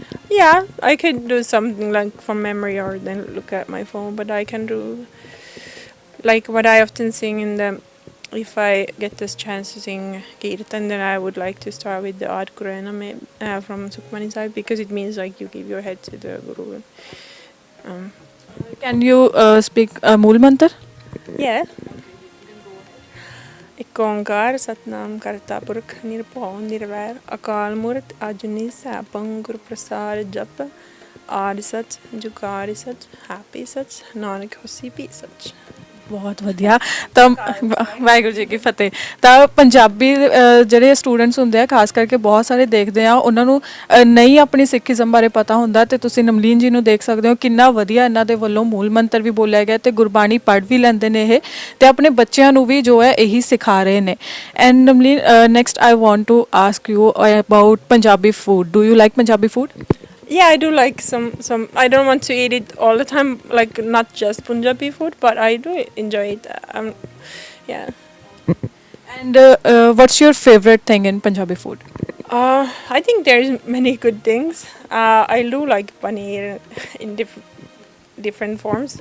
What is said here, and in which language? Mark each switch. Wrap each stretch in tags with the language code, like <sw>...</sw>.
<en>Yeah, I can do something like from memory or then look at my phone, but I can do like what I often sing in the. If I get this chance to sing Kirtan, then I would like to start with the Ad Kurana from Sukhmani Sahib, because it means like you give your head to the Guru. Can you speak Mool Mantar? Yeah.</en> <pa>ਇੱਕ ਓਂਕਾਰ ਸਤਨਾਮ ਕਰਤਾ ਪੁਰਖ ਨਿਰਭਉ ਨਿਰਵੈਰ ਅਕਾਲ ਮੂਰਤ ਅਜੂਨੀ ਸੈਭੰ ਗੁਰ ਪ੍ਰਸਾਦ ਜਪ ਆਦਿ ਸਚ ਜੁਗਾਦਿ ਸਚ happy ਸਚ ਨਾਨਕ ਹੋਸੀ ਵੀ ਸਚ। ਬਹੁਤ ਵਧੀਆ। ਤਾਂ ਵਾਹਿਗੁਰੂ ਜੀ ਕੀ ਫਤਿਹ। ਤਾਂ ਪੰਜਾਬੀ ਜਿਹੜੇ ਸਟੂਡੈਂਟਸ ਹੁੰਦੇ ਆ ਖਾਸ ਕਰਕੇ ਬਹੁਤ ਸਾਰੇ ਦੇਖਦੇ ਆ, ਉਹਨਾਂ ਨੂੰ ਨਹੀਂ ਆਪਣੀ ਸਿੱਖੀਜ਼ਮ ਬਾਰੇ ਪਤਾ ਹੁੰਦਾ, ਤੇ ਤੁਸੀਂ ਨਮਲੀਨ ਜੀ ਨੂੰ ਦੇਖ ਸਕਦੇ ਹੋ ਕਿੰਨਾ ਵਧੀਆ ਇਹਨਾਂ ਦੇ ਵੱਲੋਂ ਮੂਲ ਮੰਤਰ ਵੀ ਬੋਲਿਆ ਗਿਆ ਤੇ ਗੁਰਬਾਣੀ ਪੜ੍ਹ ਵੀ ਲੈਂਦੇ ਨੇ ਇਹ, ਤੇ ਆਪਣੇ ਬੱਚਿਆਂ ਨੂੰ ਵੀ ਜੋ ਹੈ ਇਹੀ ਸਿਖਾ ਰਹੇ ਨੇ।</pa> <en>And ਨਮਲੀਨ, next I want to ask you about Punjabi food. Do you like Punjabi food? Yeah, I do like some. I don't want to eat it all the time, like not just Punjabi food, but I do enjoy it. Yeah. And what's your favorite thing in Punjabi food? I think there's many good things. I do like paneer in different forms.</en>